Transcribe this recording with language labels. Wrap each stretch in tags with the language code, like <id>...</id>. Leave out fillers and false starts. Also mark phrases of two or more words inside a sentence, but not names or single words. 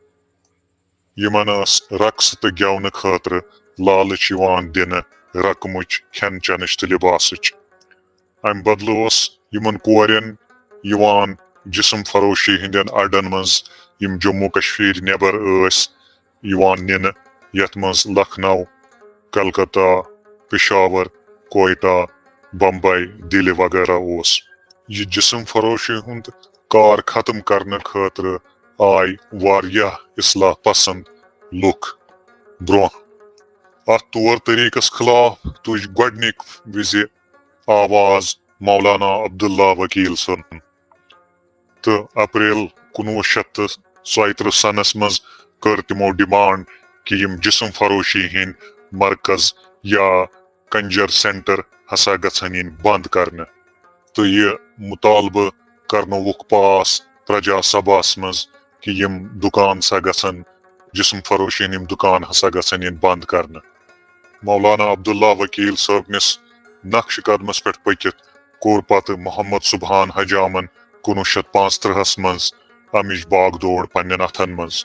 <ks>یمن ٲس رقص تو گیونہٕ خاطرٕ لالچ یوان دنہٕ رقمٕچ، کھٮ۪ن چٮ۪نٕچ تہٕ لباسٕچ۔ امہ بدلہٕ اوس یمن کورٮ۪ن یوان جسم فروشی ہندین اڈن مز یم جموں کشمیر نیبر ٲسۍ یوان ننہٕ، یتھ مز لکھنؤ، کلکتہ، پشاور، کوئٹہ، بمبئی، دلہِ وغیرہ اوس۔ یہ جسم فروشی ہند کار ختم کرنے خاطر آئی واریاہ اصلاح پسند لُکھ برونٛہہ۔ ات طور طریقس خلاف تُج گۄڈنِک وِزِ آواز مولانا عبداللہ وکیل صٲبن تہٕ اپریل 1937 سنس مز کر تمو ڈیمانڈ کہ یم جسم فروشی ہند مرکز یا کنجر سینٹر ہسا گژھن ین بند کرنے، تو یہ مطالبہ کرنوک پاس پرجا سبھاس مز کہ یم دکان سا گژھن، جسم فروشی یم دکان ہسا گژھن ین بند کرنے۔ مولانا عبداللہ وکیل صٲبنس نقش قدمس پہ پکت کور پتہ محمد سبحان حجامن 1935 مز امچ باغ دوڑ پنن اتھن مز۔</ks>